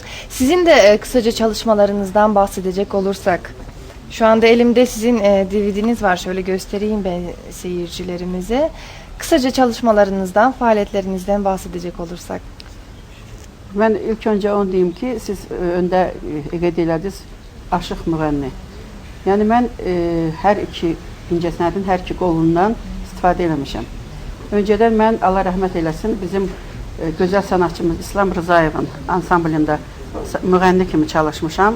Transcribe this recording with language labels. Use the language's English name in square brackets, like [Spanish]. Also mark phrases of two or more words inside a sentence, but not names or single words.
[Turkish] Sizin de kısaca çalışmalarınızdan bahsedecek olursak, şu anda elimde sizin DVD'niz var. Şöyle göstereyim ben seyircilerimize. Kısaca çalışmalarınızdan, faaliyetlerinizden bahsedecek olursak. Ben ilk önce onu diyeyim ki, siz önde [Azerbaijani] qeyd elədiniz, aşıq müğənni. Yəni mən hər iki incəsənətin hər iki qolundan istifadə eləmişəm. Öncədən mən, Allah rəhmət eləsin, bizim gözəl sanatçımız İslam Rızayevin ansamblində müğənni kimi çalışmışam.